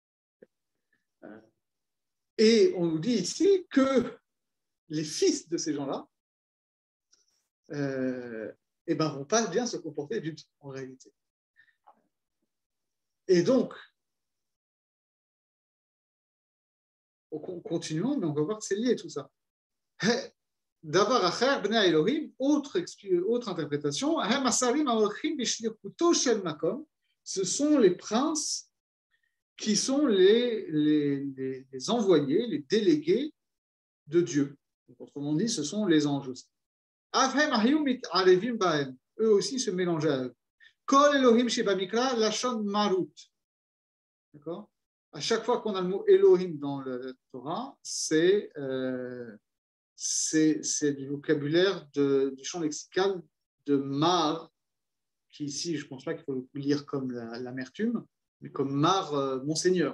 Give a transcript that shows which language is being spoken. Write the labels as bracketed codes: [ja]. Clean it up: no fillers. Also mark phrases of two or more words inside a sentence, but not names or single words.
[fr] Et on nous dit ici que les fils de ces gens-là vont pas bien se comporter du tout, en réalité. Et donc, continuons, mais on va voir que c'est lié tout ça. [he] דבר אחר בני אלוהים, [fr] autre interprétation, ce sont les princes qui sont les envoyés, les délégués de Dieu. Donc, autrement dit, ce sont les anges aussi. Eux aussi se mélangeaient à eux. [he] כל אלוהים שבמקרא לשון מרות. [fr] D'accord? À chaque fois qu'on a le mot Elohim dans la Torah, c'est du vocabulaire du champ lexical de mar, qui ici, je ne pense pas qu'il faut le lire comme l'amertume, mais comme mar, monseigneur.